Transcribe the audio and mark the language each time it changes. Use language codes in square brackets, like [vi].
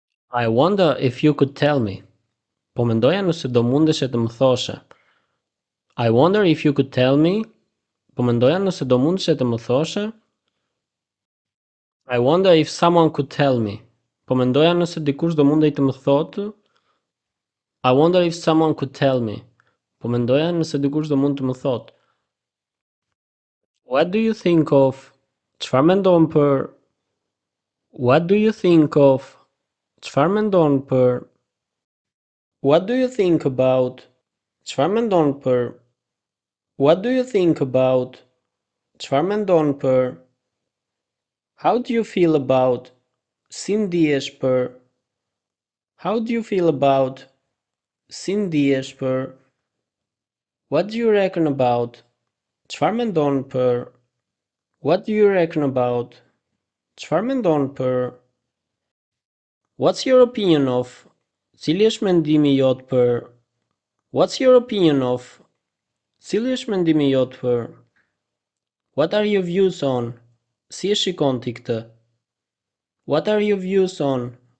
[en] I wonder if you could tell me. [sq] Po mendoja nëse do mundeshe të më thoshe. [en] I wonder if you could tell me. [sq] Po mendoja nëse do mundeshe të më thoshe. [en] I wonder if someone could tell me. [sq] Po mendoja nëse dikush do mundej të më thotë. [en] I wonder if someone could tell me. [sq] Po mendoja nëse dikush do mund të më thotë. [en] What do you think of? [sq] Çfarë mendon për? [en] What do you think of? [sq] Çfarë mendon për? [en] What do you think about? [sq] Çfarë mendon për? [en] What do you think about? [sq] Çfarë mendon për? [en] How do you feel about? [sq] Si ndihesh për? [en] How do you feel about? [sq] Si ndihesh për? [en] What do you reckon about? [sq] Çfarë mendon për? [en] What do you reckon about? [sq] Çfarë mendon për? [en] What's your opinion of? [sq] Cili është mendimi jot për? [en] What's your opinion of? [sq] Cili është mendimi jot për? [en] What are your views on? [sq] Si e shikon ti këtë? [en] What are your views on?